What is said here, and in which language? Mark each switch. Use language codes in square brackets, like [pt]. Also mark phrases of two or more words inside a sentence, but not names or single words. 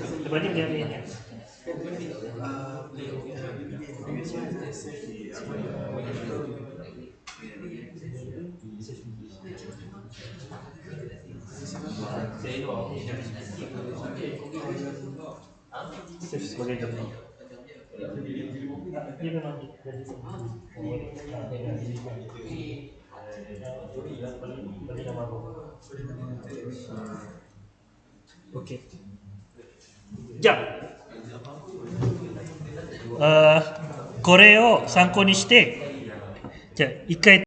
[ms] berbanding dengan A and F. Safe sebagai joki. Dia memang bagi nama aku. Okey. Jap. [ja] これを参考にして、じゃあ一回